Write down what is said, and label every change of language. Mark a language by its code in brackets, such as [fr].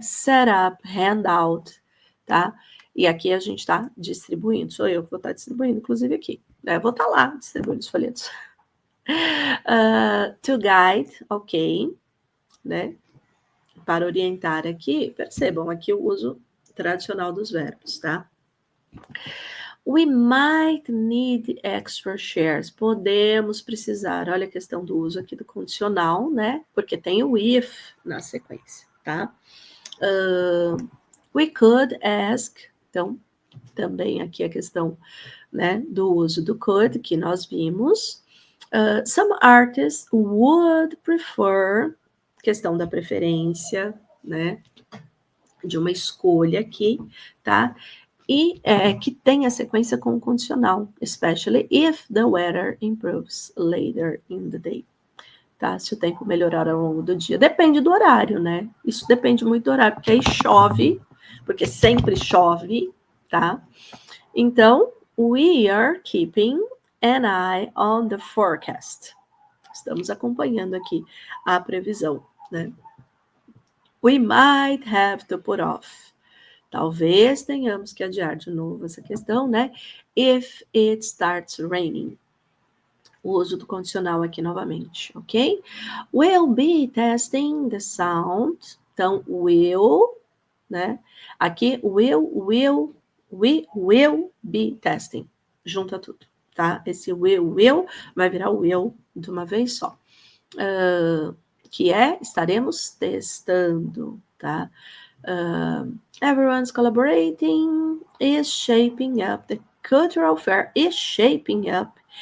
[en] Set up, hand out, [pt] tá? E aqui a gente tá distribuindo, sou eu que vou estar distribuindo, inclusive aqui, né? Eu vou estar lá distribuindo os folhetos. [en] To guide, [pt] ok, né? Para orientar aqui, percebam aqui o uso tradicional dos verbos, tá? [en] We might need extra shares. [pt] Podemos precisar. Olha a questão do uso aqui do condicional, né? Porque tem o if na sequência, tá? [en] We could ask. [pt] Então, também aqui a questão, né, do uso do could, que nós vimos. [en] Some artists would prefer, [pt] questão da preferência, né, de uma escolha aqui, tá? E que tem a sequência com o condicional, [en] especially if the weather improves later in the day. Tá? [pt] Se o tempo melhorar ao longo do dia. Depende do horário, né? Isso depende muito do horário, porque aí chove, porque sempre chove, tá? [en] Então, we are keeping an eye on the forecast. [pt] Estamos acompanhando aqui a previsão, né? [en] We might have to put off. [pt] Talvez tenhamos que adiar de novo essa questão, né? [en] If it starts raining. [pt] O uso do condicional aqui novamente, ok? [en] We'll be testing the sound. Então, will, né? Aqui, we will be testing. [pt] Junta tudo, tá? Esse will vai virar will de uma vez só. Que é, estaremos testando, tá? [en] Everyone's collaborating is shaping up. The cultural fair is shaping up.